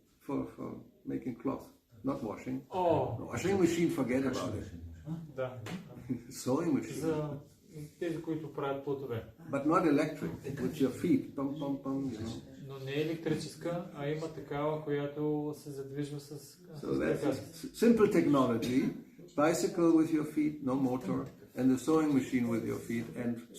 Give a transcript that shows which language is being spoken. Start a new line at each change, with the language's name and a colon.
English: For making cloth, not washing. Oh. Washing machine, forget about it.
Bulgarian: Да.
English: Sewing machine.
Bulgarian: За тези, които правят плътове.
English: But not electric, with your feet. Pum, pum, pum,
Bulgarian: Но не е електрическа, а има такава, която се задвижва с
English: So that's simple technology, bicycle with your feet, no motor, and the sewing machine with your feet, and